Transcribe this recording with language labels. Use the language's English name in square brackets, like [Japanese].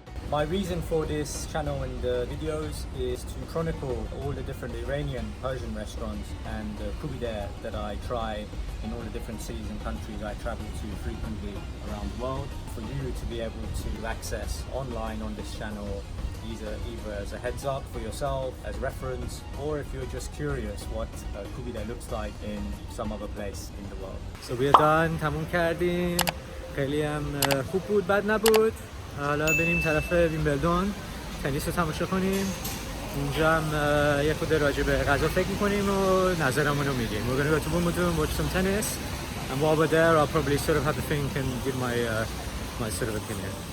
[English] My reason for this channel and the videos is to chronicle all the different Iranian Persian restaurants and Koobideh that I try in all the different cities and countries I travel to frequently around the world, for you to be able to access online on this channel, either as a heads up for yourself, as reference, or if you're just curious what Koobideh looks like in some other place in the world. So we are done, [Persian] تموم کردیم. خیلی هم خوب بود، بد نبود. حالا بریم طرف ویمبلدون تنیس رو تماشا کنیم. اونجا هم یه خود راجع به غذا فکر می‌کنیم و نظرمون رو میگیم. [English] We're gonna go to Wimbledon, watch some tennis, and while we're there I'll probably sort of have a think and give my sort of opinion.